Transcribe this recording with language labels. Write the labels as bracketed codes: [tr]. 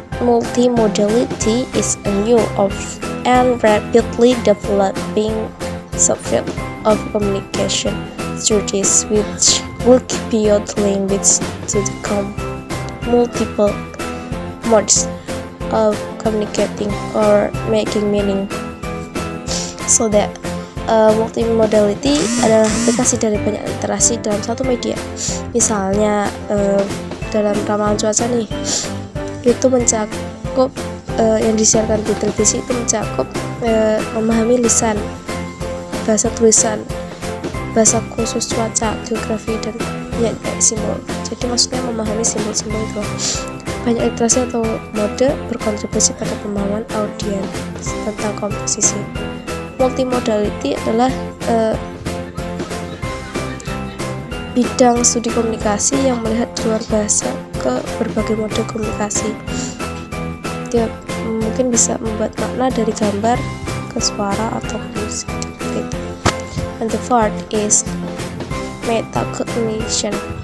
[en] Multimodality is a new and rapidly developing subfield of communication studies which look beyond language to the multiple modes of communicating or making meaning. So that [id] multimodality adalah aplikasi dari banyak literasi dalam satu media. Misalnya dalam ramalan cuaca nih, itu mencakup yang disiarkan di televisi itu mencakup memahami lisan, bahasa tulisan, bahasa khusus cuaca, geografi, dan ya simbol. Jadi maksudnya memahami simbol-simbol itu. Banyak literasi atau mode berkontribusi pada pemahaman audiens tentang komposisi. Multimodality adalah bidang studi komunikasi yang melihat di luar bahasa ke berbagai mode komunikasi. Dia mungkin bisa membuat makna dari gambar ke suara atau musik seperti itu. [en] And the fourth is metacognition.